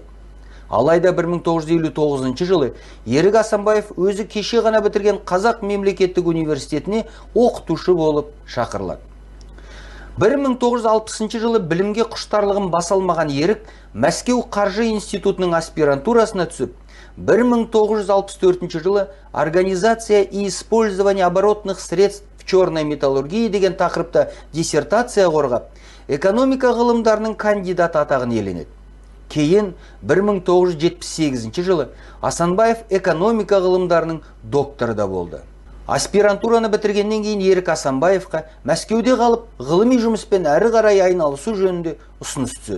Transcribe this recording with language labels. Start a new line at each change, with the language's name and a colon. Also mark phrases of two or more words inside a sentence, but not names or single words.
Kazakh: Алайда 1959 жылы Ерік Асанбаев өзі кеше ғана бітірген Қазақ мемлекеттік университетіне оқытушы болып шақырылады. 1960 жылы білімге құштарлығын баса алмаған Ерік Мәскеу қаржы институтының аспирантурасына түсіп, 1964 жылы
Russian: «Организация и использование оборотных средств в черной металлургии»
Kazakh: деген тақырыпта диссертация қорғап, экономика ғылымдарының кандидаты атағын иеленеді. Кейін 1978 жылы Асанбаев экономика ғылымдарының докторы да болды. Аспирантураны бітіргеннен кейін Ерік Асанбаевқа Мәскеуде қалып ғылыми жұмыспен әрі қарай айналысу жөнінде ұсыныс түседі.